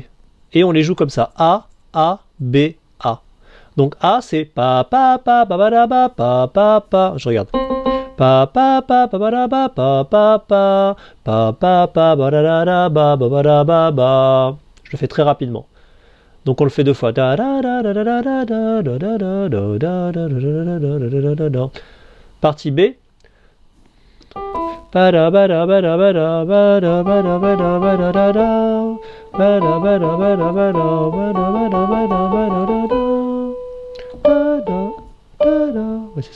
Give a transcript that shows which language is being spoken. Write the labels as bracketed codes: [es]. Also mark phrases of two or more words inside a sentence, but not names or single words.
[fr] Et on les joue comme ça, A, B, A. Donc A c'est pa pa pa pa pa pa pa pa pa. Je regarde. Pa pa pa pa pa pa pa pa pa pa pa pa ba da da da ba ba ba da ba ba. Je le fais très rapidement. Donc on le fait deux fois. Partie B. Ouais, c'est ça.